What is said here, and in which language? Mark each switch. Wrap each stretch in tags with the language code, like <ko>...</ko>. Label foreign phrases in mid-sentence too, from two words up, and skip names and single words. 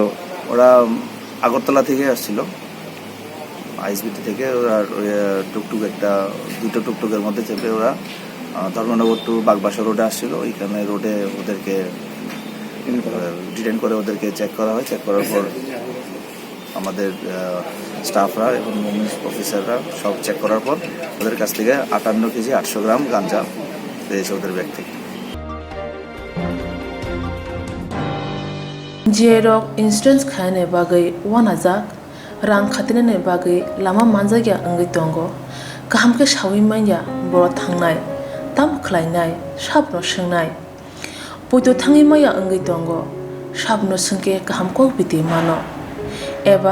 <bn>ওরা আগরতলা থেকে আসছিল আইএসবিটি থেকে ওরা টুকটুক দুটো টুকটুকের মধ্যে চেপে ওরা ধর্মনগর টু বাগবাসা রোডে আসছিল ওইখানে রোডে ওদেরকে ডিটেইন করে ওদেরকে চেক করা হয় চেক করার পর আমাদের স্টাফরা এবং মুভমেন্ট অফিসাররা সব চেক করার পর ওদের কাছ থেকে 58 কেজি 800 গ্রাম গাঞ্জা পেয়েছে ওদের ব্যাগ থেকে</bn> <brx>जेरक इंसुरेंस खाने बागै वानाजाक रां खातिने बागै लामा मानजागिया अंगै दंगो गाहाम के सावै माइया बर' थांनाय ताम खलायनाय साबनो सोंनाय बयदो थाङै माइया अंगै दंगो साबनो सोंके गाहाम को बिदि मानो एबा</brx>